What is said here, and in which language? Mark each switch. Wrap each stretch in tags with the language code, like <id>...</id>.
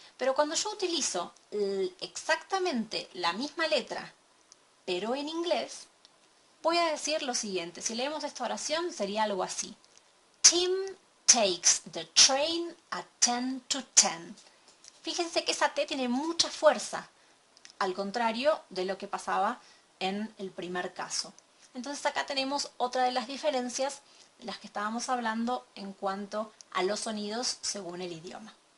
<es>Pero cuando yo utilizo exactamente la misma letra, pero en inglés, voy a decir lo siguiente. Si leemos esta oración, sería algo así.</es> <en>Tim takes the train at 10 to 10.</en> <es>Fíjense que esa T tiene mucha fuerza, al contrario de lo que pasaba en el primer caso. Entonces acá tenemos otra de las diferencias de las que estábamos hablando en cuanto a los sonidos según el idioma.</es>